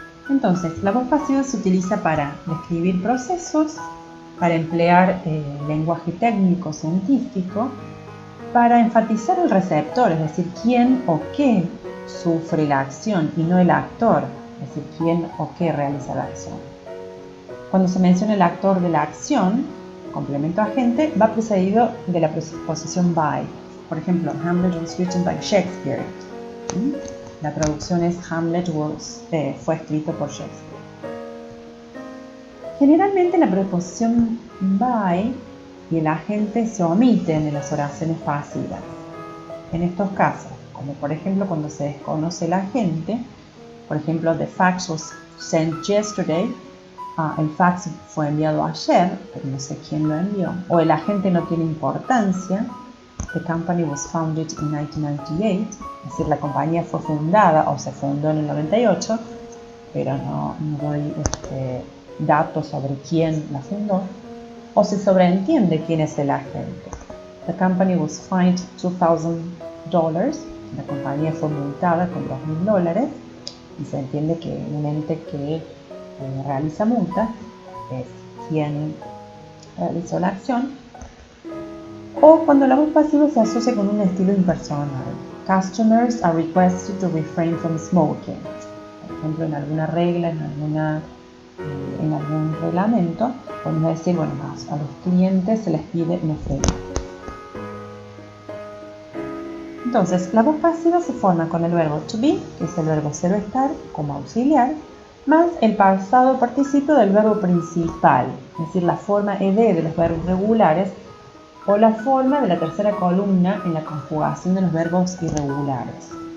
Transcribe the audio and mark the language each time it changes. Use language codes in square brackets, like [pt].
[es] Entonces, la voz pasiva se utiliza para describir procesos, para emplear lenguaje técnico científico, para enfatizar el receptor, es decir, quién o qué sufre la acción y no el actor, es decir, quién o qué realiza la acción. Cuando se menciona el actor de la acción, complemento agente, va precedido de la preposición by. Por ejemplo, [en] Hamlet was written by Shakespeare. [es] La traducción es Hamlet fue escrito por Shakespeare. Generalmente la preposición by y el agente se omiten en las oraciones pasivas. En estos casos, como por ejemplo cuando se desconoce el agente, por ejemplo, [en] the fax was sent yesterday, [es] el fax fue enviado ayer, pero no sé quién lo envió, o el agente no tiene importancia, [en] the company was founded in 1998, [es] es decir, la compañía fue fundada o se fundó en el 98, pero no doy datos sobre quién la fundó, o se sobreentiende quién es el agente. [en] The company was fined $2,000, [es] la compañía fue multada con $2,000, y se entiende que un ente que realiza multas es quien realizó la acción. O cuando la voz pasiva se asocia con un estilo impersonal. [en] Customers are requested to refrain from smoking. [es] Por ejemplo, en alguna regla, en algún reglamento, podemos decir, bueno, a los clientes se les pide no fumar. Entonces, la voz pasiva se forma con el verbo to be, que es el verbo ser o estar, como auxiliar, más el pasado participio del verbo principal, es decir, la forma ed de los verbos regulares, o la forma de la tercera columna en la conjugación de los verbos irregulares.